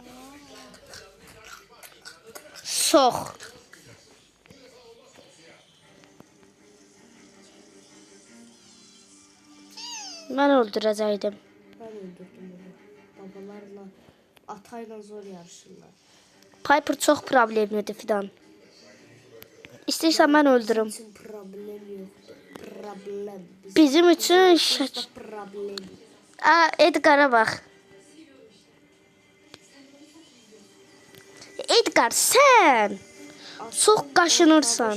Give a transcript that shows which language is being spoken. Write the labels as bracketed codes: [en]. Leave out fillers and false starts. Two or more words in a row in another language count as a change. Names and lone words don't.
[az] Sox. Ben öldürəcəydim. [tr] Ben öldürdüm onu. Babalarla atayla zor yarışırlar. Piper çok problemlidir Fidan. [az] İstəyirsən mən öldürüm. [tr] Bizim problem yoktu. Problem. [az] Bizim üçün Bizdə problem. Edgar'a bax. Edgar, sən çox qaşınırsan.